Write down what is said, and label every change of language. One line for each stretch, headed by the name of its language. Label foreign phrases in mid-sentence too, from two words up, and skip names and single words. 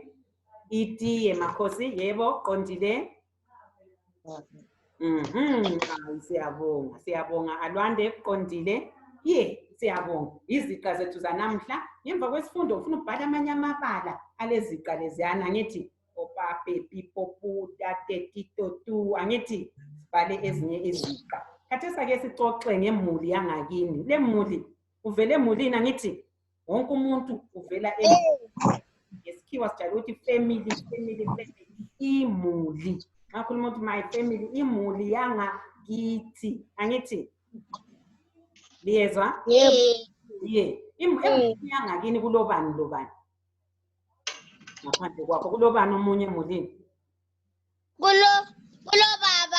North Ndebele: Itiye makhosi, yebo, qondile. Siyabonga. Siyabonga Alwande qondile. Ye, siyabonga. Iziqa zethu zanamhla. Ngemva kwesifundo ufuna ubhala amanye amabala aleziqa leziyana ngithi opape pipopu tate tito tu angithi sibhale ezinye iziqa. Khathesi ake sixoxe ngemuli yangakini. Le muli uvele emulini angithi wonke umuntu uvela emulini. Ngesikhiwa sijayele ukuthi family. Imuli. Nxa khuluma ukuthi
English: my family,
North Ndebele: imuli yangakithi. Angithi? Liyezwa? Ye. Emulini yangakini kulobani lobani? Ngaphandle kwakho kulobani omunye emulini? Kulobaba.